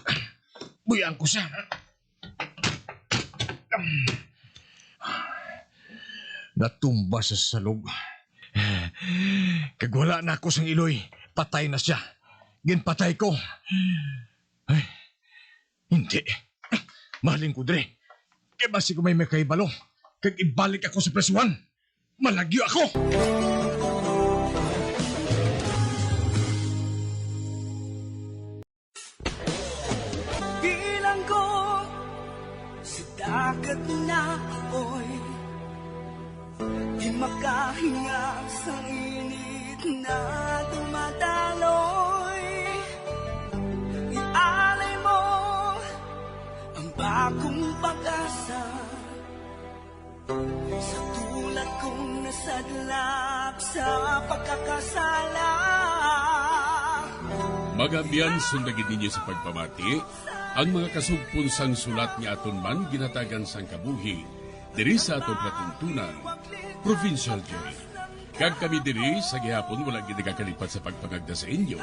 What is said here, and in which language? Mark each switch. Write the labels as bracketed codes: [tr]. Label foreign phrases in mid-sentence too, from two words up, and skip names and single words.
[hil] Buyaan ko siya. Natumba sa salog. Kag wala na ako sang iloy, patay na siya. Ginpatay ko. Ay, hindi. Mahalin ko, Dre. Kaya basi ko may kaibalo. Kag ibalik ako sa presuhan. Malagyo ako! [tl] Bilang ko sa dagat na apoy, di makahinga sa init na dumadaloy. Ialay mo ang bagong pag-asa sa tulad kong nasadlak sa pagkakasala. [hil] Magabian sundagin ninyo sa pagpamati, ang mga kasugpon sang sulat ni aton man ginatagan sang kabuhi, diri sa aton platuntunan, Provincial Jail. Kag kami diri sa gihapon wala gid nagakalipat sa pagpangagda sa inyo.